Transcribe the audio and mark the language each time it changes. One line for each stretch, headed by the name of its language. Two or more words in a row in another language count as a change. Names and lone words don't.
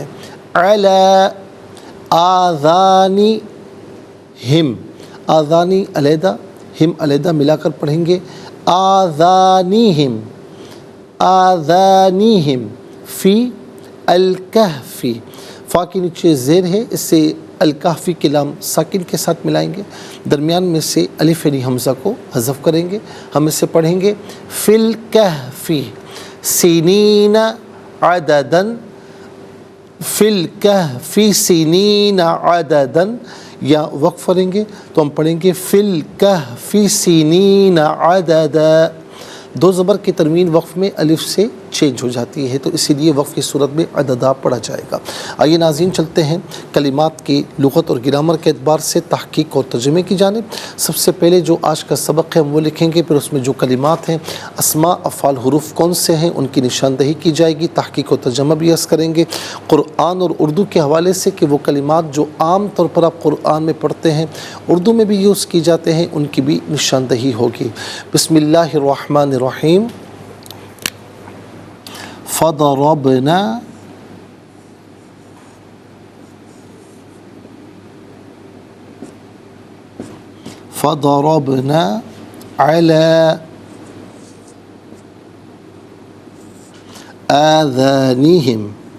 Arabic: علی آذانی ہم،
Urdu: آذانی علیحدہ، ہم علیحدہ ملا کر پڑھیں گے
Arabic: آذانیہم، آذانیہم، فی الکہفی،
Urdu: فا کے نیچے زیر ہے، اس سے الکہفی کے لام ساکن کے ساتھ ملائیں گے، درمیان میں سے الف یعنی حمزہ کو حذف کریں گے۔ ہم اسے پڑھیں گے
Arabic: فی الکہفی سنین عددا، فی الکہفی سنین عددا،
Urdu: یا وقف کریں گے تو ہم پڑھیں گے
Arabic: فی الکہفی سنین عددا۔
Urdu: 2 زبر کی تنوین وقف میں الف سے چینج ہو جاتی ہے، تو اسی لیے وقف کی صورت میں عددا پڑھا جائے گا۔ آئیے ناظرین چلتے ہیں کلمات کی لغت اور گرامر کے اعتبار سے تحقیق اور ترجمے کی جانب۔ سب سے پہلے جو آج کا سبق ہے ہم وہ لکھیں گے، پھر اس میں جو کلمات ہیں، اسماء افعال حروف کون سے ہیں ان کی نشاندہی کی جائے گی، تحقیق اور ترجمہ بھی عرض کریں گے قرآن اور اردو کے حوالے سے کہ وہ کلمات جو عام طور پر آپ قرآن میں پڑھتے ہیں اردو میں بھی یوز کی جاتے ہیں ان کی بھی نشاندہی ہوگی۔
Arabic: بسم اللہ الرحمن الرحیم۔ فضربنا، فضربنا على آذانهم،